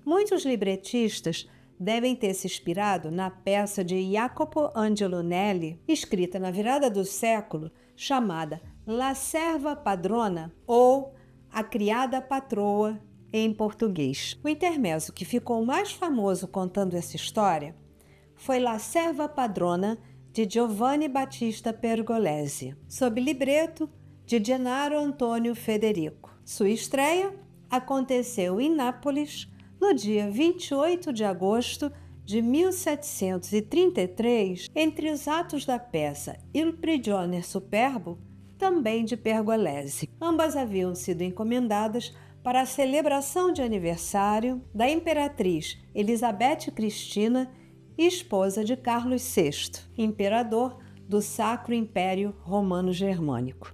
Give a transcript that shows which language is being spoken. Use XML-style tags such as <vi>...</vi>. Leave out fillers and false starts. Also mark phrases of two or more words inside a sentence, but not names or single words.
<pt>Muitos libretistas devem ter se inspirado na peça de Jacopo Angelonelli, escrita na virada do século, chamada La Serva Padrona ou A Criada Patroa em português. O intermezzo que ficou mais famoso contando essa história foi La Serva Padrona de Giovanni Battista Pergolesi, sob libreto de Gennaro Antonio Federico. Sua estreia aconteceu em Nápoles no dia 28 de agosto de 1733, entre os atos da peça Il Prigione Superbo, também de Pergolesi. Ambas haviam sido encomendadas para a celebração de aniversário da imperatriz Elizabeth Cristina, esposa de Carlos VI, imperador do Sacro Império Romano Germânico.</pt>